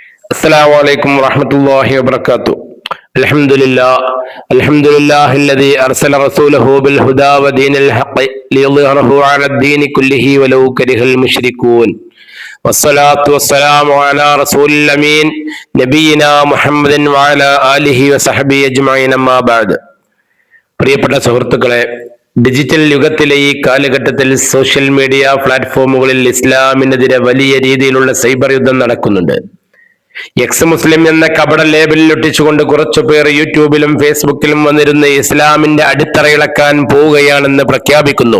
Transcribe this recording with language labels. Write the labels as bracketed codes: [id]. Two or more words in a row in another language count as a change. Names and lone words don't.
[ar] السلام عليكم ورحمة الله وبركاته. الحمد لله الذي أرسل رسوله بالهدى ودين الحق ليظهره على الدين كله ولو كره المشركون. والصلاة والسلام على رسول الأمين نبينا محمد وعلى آله وصحبه أجمعين أما بعد. [ml] പ്രിയപ്പെട്ട സുഹൃത്തുക്കളെ, ഡിജിറ്റൽ യുഗത്തിലെ ഈ കാലഘട്ടത്തിൽ [en] social media platforms [ml] ഇസ്ലാമിനെതിരെ വലിയ രീതിയിലുള്ള സൈബർ യുദ്ധം നടക്കുന്നുണ്ട്. [en] ex Muslim [ml] എന്ന കപട ലേബലിൽ ഒട്ടിച്ചുകൊണ്ട് കുറച്ചുപേർ യൂട്യൂബിലും ഫേസ്ബുക്കിലും വന്നിരുന്ന് ഇസ്ലാമിന്റെ അടിത്തറയിളക്കാൻ പോവുകയാണെന്ന് പ്രഖ്യാപിക്കുന്നു.